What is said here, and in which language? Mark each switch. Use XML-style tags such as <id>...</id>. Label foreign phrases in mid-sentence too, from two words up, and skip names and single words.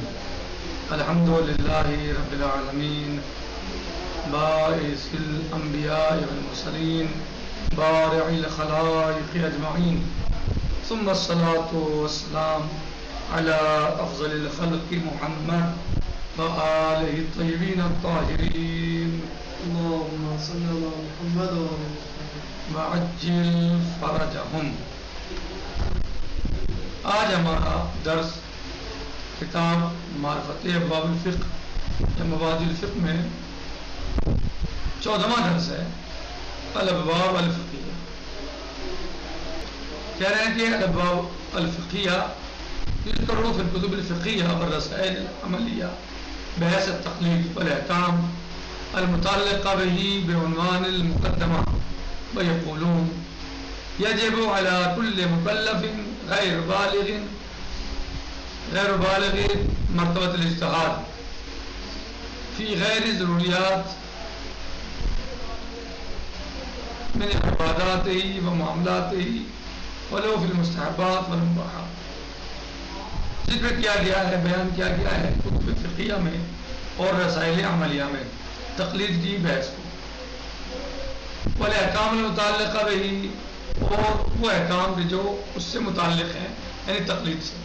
<ar>الحمد لله رب العالمين باعث الأنبياء والمرسلين بارع الخلائق أجمعين، ثم الصلاة والسلام على أفضل الخلق محمد وآله الطيبين الطاهرين. اللهم صل على محمد وعجل فرجهم.</ar> <ur>آج ہمارا درس کتاب معرفت ابواب الفقہ یا مبادئ الفقہ میں 14واں درس ہے، الابواب الفقہیہ. کہہ رہے ہیں کہ</ur> <ar>الابواب الفقہیہ یذکر فی الکتب الفقہیہ والرسائل العملیہ بحث التقلید والاحکام المتعلقہ به بعنوان المقدمہ، ویقولون یجب علی کل مکلف غیر بالغ مرتبۃ الاجتہاد فی غیر ضروریات من عباداتہ و معاملاتہ ولو فی المستحبات والمباحات.</ar> <ur>ذکر کیا گیا ہے، بیان کیا گیا ہے کتب فقہیہ میں اور رسائل عملیہ میں تقلید کی بحث کو،</ur> <ar>والاحکام المتعلقہ بہ،</ar> <ur>اور وہ احکام جو اس سے متعلق ہیں یعنی تقلید سے.</ur>